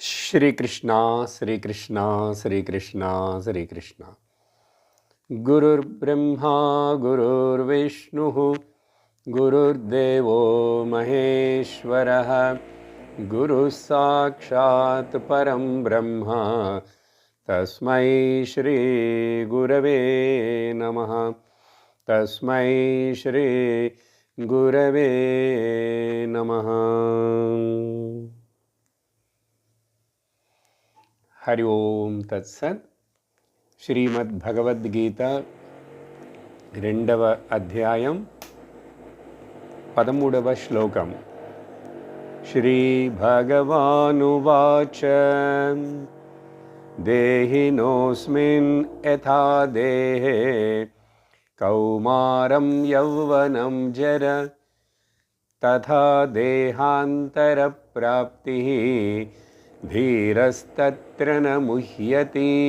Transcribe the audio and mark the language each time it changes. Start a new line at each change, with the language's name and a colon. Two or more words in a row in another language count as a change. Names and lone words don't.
Sanskrit: श्रीकृष्ण श्रीकृष्ण श्रीकृष्ण श्रीकृष्ण गुरुर्ब्रह्मा गुरुर्विष्णुः गुरुर्देवो महेश्वरः गुरुः साक्षात् परं ब्रह्म तस्मै श्री गुरवे नमः तस्मै श्री गुरवे नमः। हरि ओम तत्सत्।
Telugu: श्रीमद्भगवद्गीता 2వ అధ్యాయం 13వ శ్లోకం.
Sanskrit: श्रीभगवानुवाच देहिनोस्मिन् यथा देहे कौमारं यौवनं जर तथा देहान्तर प्राप्तिः धीरस्तत्र न मुह्यति.